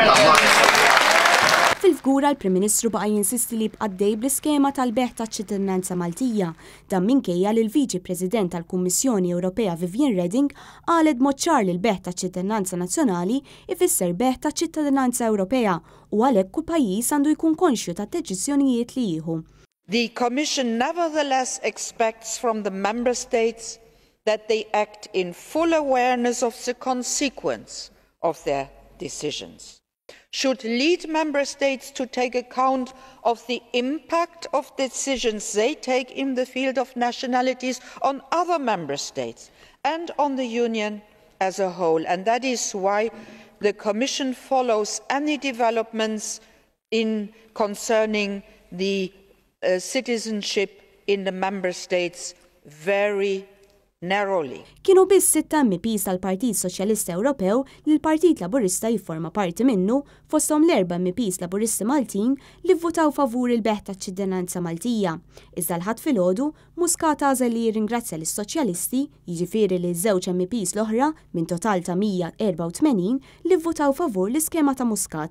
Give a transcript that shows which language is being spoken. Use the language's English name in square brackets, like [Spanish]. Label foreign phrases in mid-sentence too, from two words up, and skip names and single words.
[Maltese] Fil-Fgura l-Prim Ministru baqa' jinsisti li bqaddej bl-iskema tal-beħ taċ-ċittadinanza Maltija, dan minkejja li l-Viċi President tal-Kummissjoni Ewropea Viviane Reding qalet b'mod ċar li l-beħ taċ-ċittadinanza nazzjonali ifisser beħ taċ-ċittadinanza Ewropea u għalhekk kull pajjiż għandu jkun konxju tat-deċiżjonijiet li jieħu. [English] The Commission nevertheless expects from the Member States that they act in full awareness of the consequence of their decisions, should lead Member States to take account of the impact of decisions they take in the field of nationalities on other Member States and on the Union as a whole. And that is why the Commission follows any developments concerning the citizenship in the Member States very narrowly. [Maltese] Kienu biss 6 MPs tal-Partit Soċjalista Ewropew li l-Partit Laburista jifforma parti minnu fosthom l-4 MPs Laburisti Maltin li vvutaw favur il-beħ taċ-ċittadinanza Maltija. Iżda l-ħadd filgħodu Muscat għażel li jirringrazzja lis-Soċjalisti, jiġifieri li ż-żewġ MPs l-oħra minn total ta' 184 li vvutaw favur l-iskema ta' Muscat.